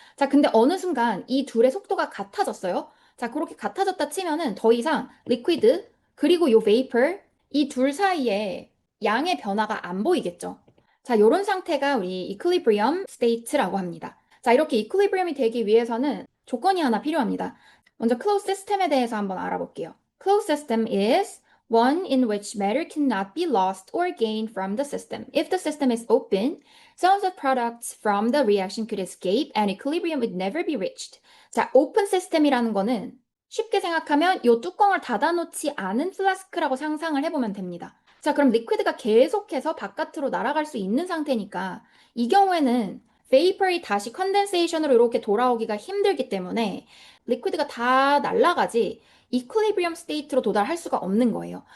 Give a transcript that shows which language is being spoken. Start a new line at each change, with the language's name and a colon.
Korean: 자, 근데 어느 순간 이 둘의 속도가 같아졌어요. 자, 그렇게 같아졌다 치면은 더 이상 리퀴드 그리고 요 베이퍼 이 둘 사이에 양의 변화가 안 보이겠죠. 자, 요런 상태가 우리 이퀄리브리엄 스테이트라고 합니다. 자, 이렇게 이퀄리브리엄이 되기 위해서는 조건이 하나 필요합니다. 먼저 closed system에 대해서 한번 알아볼게요.
English: Closed system is one in which matter cannot be lost or gained from the system. If the system is open, some of products from the reaction could escape and equilibrium would never be reached.
Korean: 자, 오픈 시스템이라는 거는 쉽게 생각하면 이 뚜껑을 닫아놓지 않은 플라스크라고 상상을 해보면 됩니다. 자, 그럼 리퀴드가 계속해서 바깥으로 날아갈 수 있는 상태니까 이 경우에는 베이퍼이 다시 컨덴세이션으로 이렇게 돌아오기가 힘들기 때문에 리퀴드가 다 날아가지 이퀄리브리엄 스테이트로 도달할 수가 없는 거예요.